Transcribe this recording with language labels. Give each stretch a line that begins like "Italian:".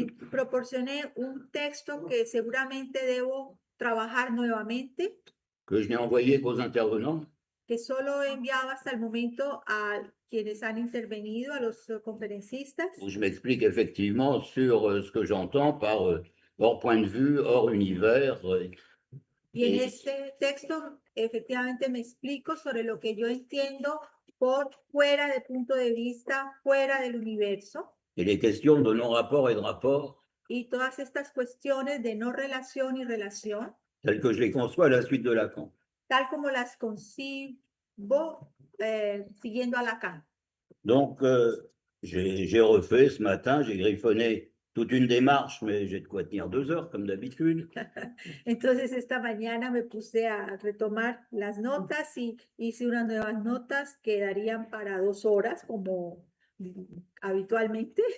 Spanish: Proporcioné un texto que seguramente debo trabajar nuevamente,
French: Que je n'ai envoyé qu'aux intervenants.
Spanish: que solo he enviado hasta el momento a quienes han intervenido, a los conferencistas.
French: Où je m'explique effectivement sur ce que j'entends par hors point de vue, hors univers.
Spanish: Y en este texto, efectivamente, me explico sobre lo que yo entiendo por fuera del punto de vista, fuera del universo.
French: Et les questions de non-rapport et de rapport.
Spanish: Y todas estas cuestiones de no relación y relación.
French: Telles que je les conçois à la suite de Lacan.
Spanish: Tal como las concibo siguiendo a Lacan.
French: Donc, j'ai refait ce matin, j'ai griffonné toute une démarche, mais j'ai de quoi tenir 2 heures, comme d'habitude.
Spanish: Entonces, esta mañana me puse a retomar las notas y hice unas nuevas notas que darían para 2 horas, como habitualmente.